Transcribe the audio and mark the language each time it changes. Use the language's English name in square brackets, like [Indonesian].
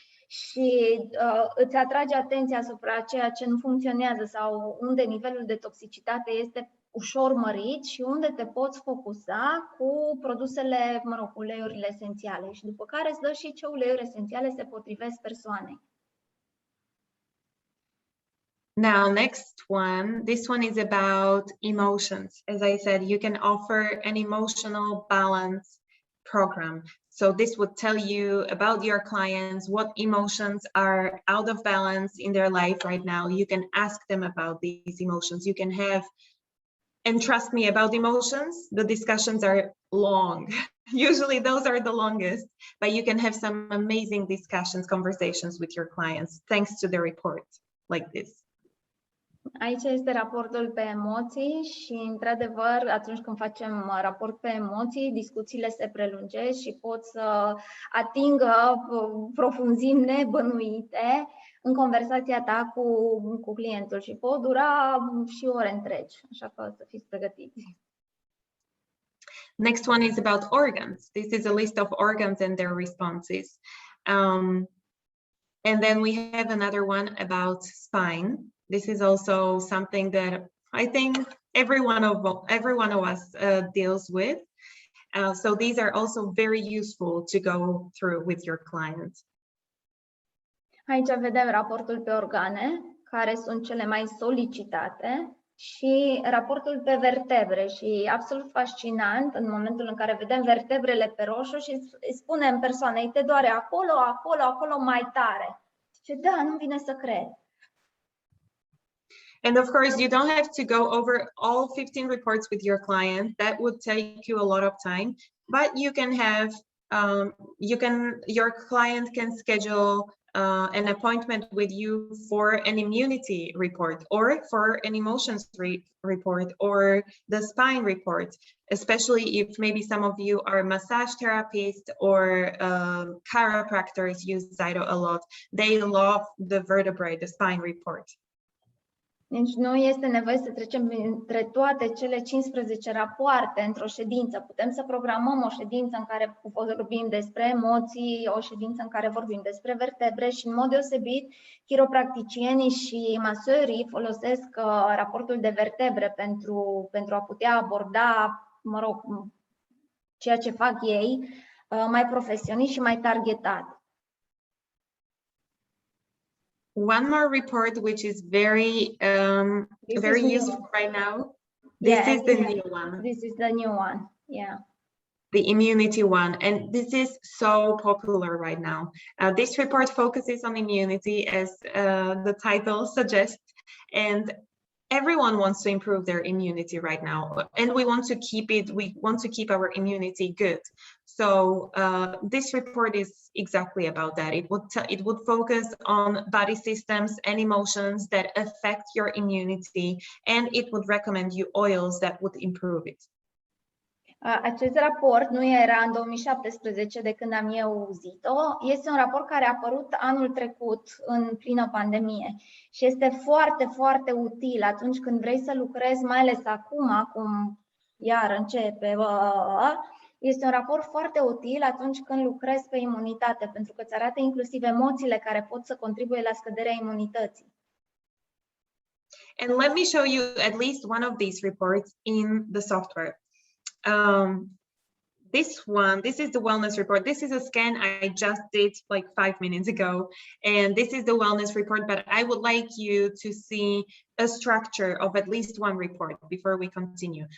[Romanian] Și îți atrage atenția asupra ceea ce nu funcționează sau unde nivelul de toxicitate este ușor mărit și unde te poți focusa cu produsele, cu uleiurile esențiale. Și după care îți dă și ce uleiuri esențiale se potrivesc persoanei. [English] Now, next one, this one is about emotions. As I said, you can offer an emotional balance program. So this would tell you about your clients, what emotions are out of balance in their life right now. You can ask them about these emotions. You can have, and trust me, about emotions, the discussions are long. Usually those are the longest, but you can have some amazing discussions, conversations with your clients, thanks to the report like this. [Romanian] Aici este raportul pe emoții și, într-adevăr, atunci când facem raport pe emoții, discuțiile se prelungesc și pot să atingă profunzimi nebănuite în conversația ta cu clientul și pot dura și ore întregi, așa că să fiți pregătiți. [English] Next one is about organs. This is a list of organs and their responses. And then we have another one about spine. This is also something that I think every one of us deals with. So these are also very useful to go through with your clients. [Romanian] Aici vedem raportul pe organe, care sunt cele mai solicitate, și raportul pe vertebre. Și e absolut fascinant în momentul în care vedem vertebrele pe roșu și îi spunem persoanei, te doare acolo, acolo, acolo mai tare. Zice, da, nu vine să cred. [English] And of course, you don't have to go over all 15 reports with your client. That would take you a lot of time, but you can have, your client can schedule an appointment with you for an immunity report or for an emotions report or the spine report, especially if maybe some of you are massage therapists or chiropractors use ZYTO a lot. They love the vertebrae, the spine report. [Romanian] Deci nu este nevoie să trecem între toate cele 15 rapoarte într-o ședință. Putem să programăm o ședință în care vorbim despre emoții, o ședință în care vorbim despre vertebre și, în mod deosebit, chiropracticienii și masorii folosesc raportul de vertebre pentru a putea aborda, ceea ce fac ei mai profesionist și mai targetat. [English] One more report, which is very useful right now. This is the new one. This is the new one. Yeah. the immunity one, and this is so popular right now. This report focuses on immunity, as the title suggests, and everyone wants to improve their immunity right now, and we want to keep our immunity good. So this report is exactly about that. It would focus on body systems and emotions that affect your immunity, and it would recommend you oils that would improve it. [Romanian] Acest raport nu era în 2017 de când am eu ZYTO, este un raport care a apărut anul trecut în plină pandemie și este foarte, foarte util atunci când vrei să lucrezi, mai ales acum, cum iar începe. Este un raport foarte util atunci când lucrezi pe imunitate, pentru că îți arată inclusiv emoțiile care pot să contribuie la scăderea imunității. [English] And let me show you at least one of these reports in the software. This is the wellness report. This is a scan I just did like 5 minutes ago, and this is the wellness report, but I would like you to see a structure of at least one report before we continue.